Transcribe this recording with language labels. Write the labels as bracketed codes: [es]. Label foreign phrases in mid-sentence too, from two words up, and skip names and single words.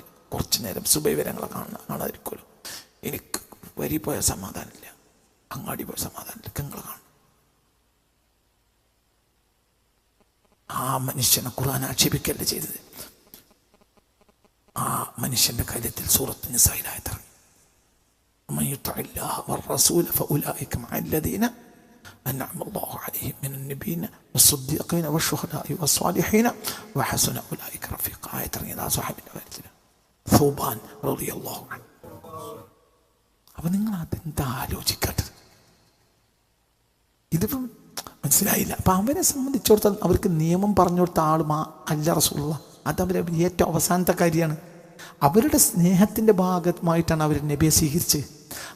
[ml] കുറച്ചു നേരം സുബൈ വരെ ഞങ്ങളെ കാണാതിരിക്കുമല്ലോ. എനിക്ക് വരി പോയ സമാധാനമില്ല, അങ്ങാടി പോയ സമാധാനമില്ല, നിങ്ങൾ കാണും. ആ മനുഷ്യനെ ഖുർആൻ ആക്ഷേപിക്കല്ല ചെയ്തത്. ആ മനുഷ്യന്റെ കാര്യത്തിൽ സൂറത്ത് നിസായിൽ ആയത്തിറങ്ങി, [ar] ومن يطع الله والرسول فأولئك مع الذين أنعم الله عليهم من النبيين والصديقين والشهداء والصالحين وحسن أولئك رفيقا. [ml] ആയത്തിറങ്ങി ആ സ്വഹാബിന്റെ കാര്യത്തിൽ ഥൗബാൻ [ar] رضي الله عنه. [ml] അപ്പൊ നിങ്ങൾ അതെന്താ ആലോചിക്കട്ടെ? ഇതിപ്പം മനസ്സിലായില്ല. അപ്പൊ അവരെ സംബന്ധിച്ചിടത്തോളം അവർക്ക് നിയമം പറഞ്ഞു കൊടുത്ത ആളും അല്ല റസൂലുള്ളാഹി. അത് അവരെ ഏറ്റവും അവസാനത്തെ കാര്യമാണ്. അവരുടെ സ്നേഹത്തിന്റെ ഭാഗമായിട്ടാണ് അവർ നബിയെ സ്വീകരിച്ച്.